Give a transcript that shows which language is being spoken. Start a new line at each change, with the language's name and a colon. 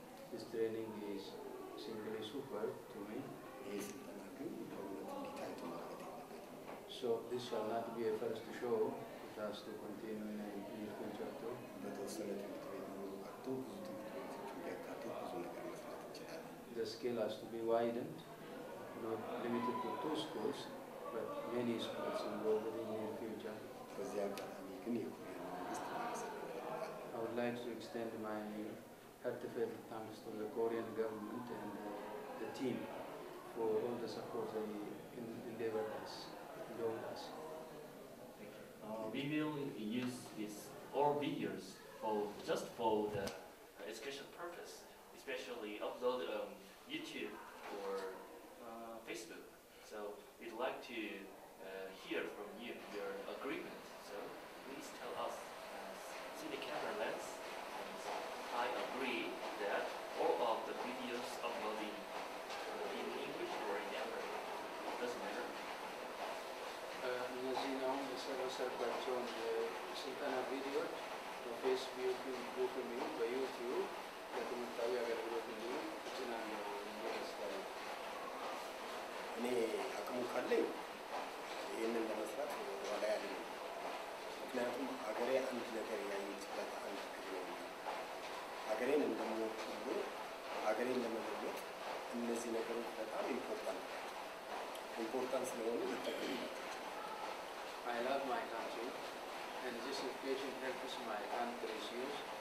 English: This training is simply super to me.
Amharic: ይሄ ስልጠና ግን በእውነት እንዲታይቶ ማለት የለበትም።
English: So this shall not be a first show. It has to continue in the future too.
Amharic: በተወሰነ ትምህርት ቤት መሆኑ ቀርቶ ብዙ ትምህርት ቤቶች እንዲያካትት ብዙ ነገር መስራት እንችላለን።
English: The scale has to be widened, not limited to 2 schools, but many schools involved in the near future.
Amharic: በዚህ አጋጣሚ ግን የኮሪያ መንግስት ማመሰገን ይፈልጋል።
English: I would like to extend my heartfelt thanks to the Korean government and the team for all the support they endeavored us, loaned us. Thank you. We will use these all videos just for the education purpose, especially upload on YouTube or Facebook. So we'd like to hear from you your agreement. So please tell us, see the camera lens, and I agree that all of the videos uploading in English or in Arabic doesn't matter.
Amharic: እነዚህን አሁን የሰበሰብኳቸውን የስልጠና ቪዲዮዎች በፌስቡክ ይሁን በዩቲዩብ ለትምህርታዊ አገልግሎት እንዲሁም እጭናለሁ ደስታለ። እኔ አቅሙ ካለኝ ይህንን ለመስራት ወደኋላ ያለኝ፣ ምክንያቱም ሀገሬ አንድ ነገር ያየችበት አንድ ጊዜ ነው። ሀገሬን እንደምወድ ሁሉ ሀገሬን ለመለወጥ እነዚህ ነገሮች በጣም ኢምፖርታንት ስለሆኑ ልጠቀምባቸው።
English: I love my country, and this education helps my country's use.